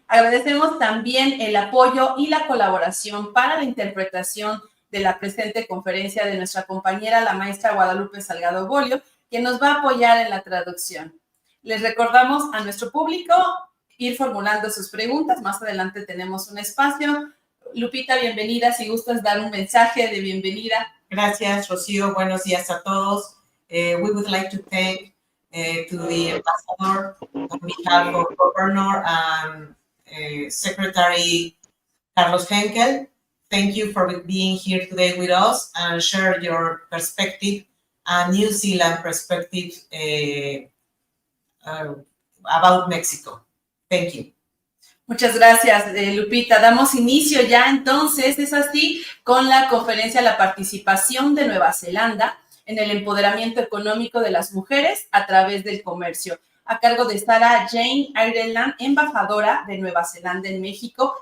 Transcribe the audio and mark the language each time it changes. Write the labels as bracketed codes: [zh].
[es] Agradecemos también el apoyo y la colaboración para la interpretación de la presente conferencia de nuestra compañera, la maestra Guadalupe Salgado Bolio, quien nos va a apoyar en la traducción. Les recordamos a nuestro público ir formulando sus preguntas. Más adelante tenemos un espacio. Lupita, bienvenida. Si gustas dar un mensaje de bienvenida. Gracias, Rocío. Buenos días a todos. [en] We would like to thank to the ambassador on behalf of Governor and Secretary Carlos Henkel. Thank you for being here today with us and share your perspective and New Zealand perspective about Mexico. Thank you. [es] Muchas gracias, Lupita. Damos inicio ya entonces, es así, con la conferencia La participación de Nueva Zelanda en el empoderamiento económico de las mujeres a través del comercio, a cargo de Sara Jane Ireland, embajadora de Nueva Zelanda en México.